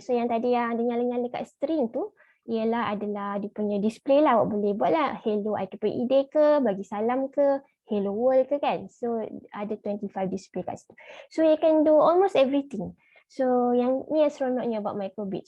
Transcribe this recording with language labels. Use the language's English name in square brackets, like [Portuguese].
[Malay] So yang tadi yang ada nyala-nyala dekat string tu adalah dia punya display lah. Awak boleh buat lah hello IEEE ke, bagi salam ke, hello world ke kan. So ada 25 display kat situ. [English] So you can do almost everything. [Malay] So yang ni yang seronoknya about Microbit.